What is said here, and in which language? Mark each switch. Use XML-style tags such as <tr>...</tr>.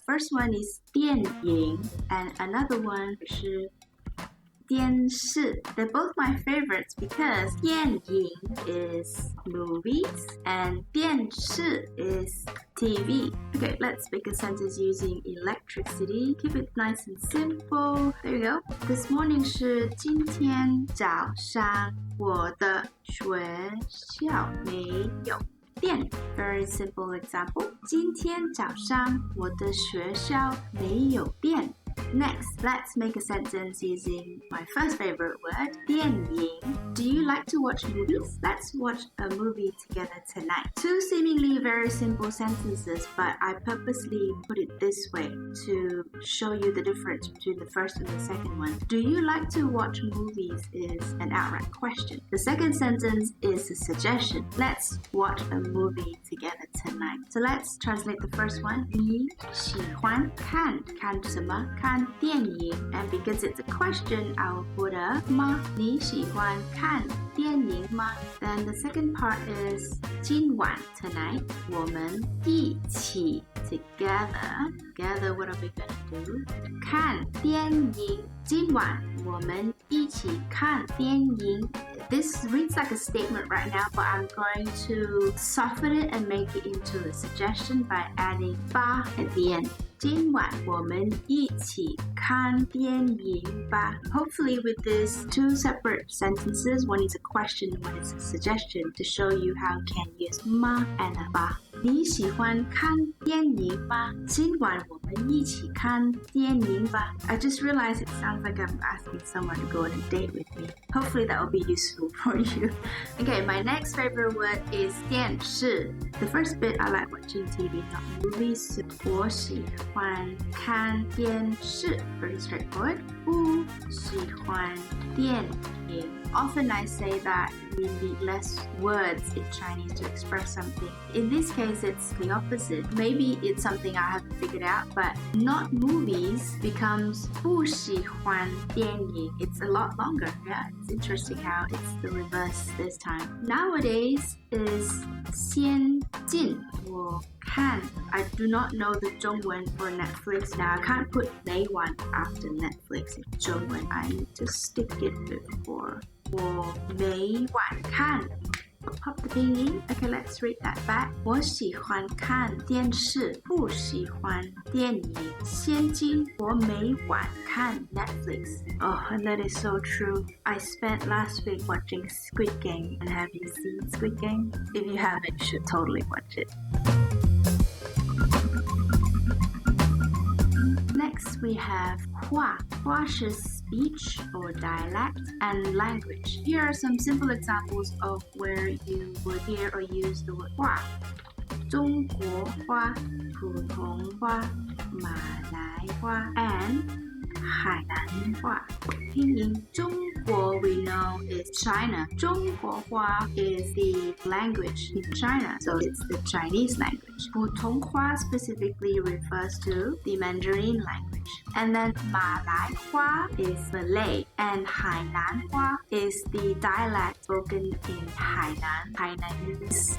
<en>First one is 电影 and another one</en> <zh>是电视.</zh> <en>They're both my favorites because 电影 is movies and 电视 is TV. Okay, let's make a sentence using electricity. Keep it nice and simple. There you go. This morning</en> <zh>是今天早上我的学校没有电.</zh> <en>Very simple example.</en> <zh>今天早上我的学校没有电.</zh> <en>Next, let's make a sentence using my first favorite word, 电影. Do you like to watch movies? Let's watch a movie together tonight. Two seemingly very simple sentences, but I purposely put it this way to show you the difference between the first and the second one. Do you like to watch movies is an outright question. The second sentence is a suggestion. Let's watch a movie together tonight. So let's translate the first one.</en> <zh>你喜欢看什么？看电影.</zh> <en>And because it's a question, I will put a 吗？</en> <zh>你喜欢看电影吗?</zh> <en>Then the second part is 今晚 tonight.</en> <zh>我们一起</zh> <en>together. Together, what are we gonna do?</en> <zh>看电影.今晚我们一起看电影.</zh> <en>This reads like a statement right now, but I'm going to soften it and make it into a suggestion by adding 吧 at the end.</en> <zh>今晚我们一起看电影吧.</zh> <en>Hopefully with these two separate sentences, one is a question, one is a suggestion, to show you how you can use 吗 and 吧.</en> <zh>你喜欢看电影吗？今晚我们一起看电影吧.</zh> <en>I just realized it sounds like I'm asking someone to go on a date with me. Hopefully that will be useful for you. Okay, my next favorite word is 电视. The first bit, I like watching TV, not movies.</en> <zh>我喜欢看电视.</zh> <en>Pretty straightforward.</en> <zh>不喜欢电影.</zh> <en>Often I say that we need less words in Chinese to express something. In this case, it's the opposite. Maybe it's something I haven't figured out, but not movies becomes 不喜欢电影. It's a lot longer. Yeah, it's interesting how it's the reverse this time. Nowadays is</en> <zh>先进我看.</zh> <en>I do not know the 中文 for Netflix. Now, I can't put 美晚 after Netflix in 中文. I need to stick it before.</en> <zh>我每晚看.</zh> <en>Pop the pinyin. Okay, let's read that back.</en> <zh>我喜欢看电视，不喜欢电影。现今我每晚看 Netflix.</zh> <en>Oh, and that is so true. I spent last week watching Squid Game. And have you seen Squid Game? If you haven't, you should totally watch it. Next, we have 话.话是 speech or dialect and language. Here are some simple examples of where you would hear or use the word 话.</en> <zh>中国话、普通话、马来话 and 海南话拼音中国</zh> <en>we know is China. 中国话 is the language in China, so it's the Chinese language. 普通话 specifically refers to the Mandarin language. And then 马来话 is Malay, and 海南话 is the dialect spoken in Hainanese.</en>